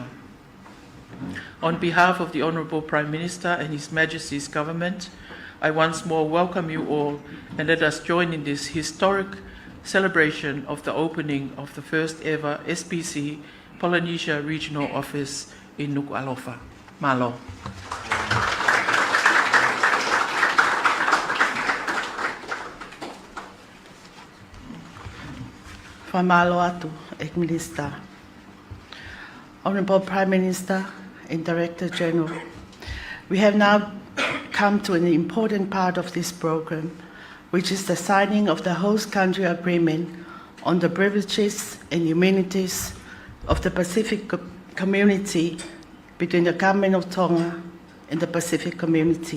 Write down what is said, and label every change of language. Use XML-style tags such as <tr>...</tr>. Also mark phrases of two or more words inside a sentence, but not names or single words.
<en>On behalf of the Honourable Prime Minister and His Majesty's Government, I once more welcome you all and let us join in this historic celebration of the opening of the first ever SPC Polynesia Regional Office in Nuku'alofa. Malo.</en> <to>Whamalo atu,</to> <en>Ek Minister. Honourable Prime Minister and Director General, we have now come to an important part of this program, which is the signing of the host country agreement on the privileges and immunities of the Pacific community between the Government of Tonga and the Pacific community.</en>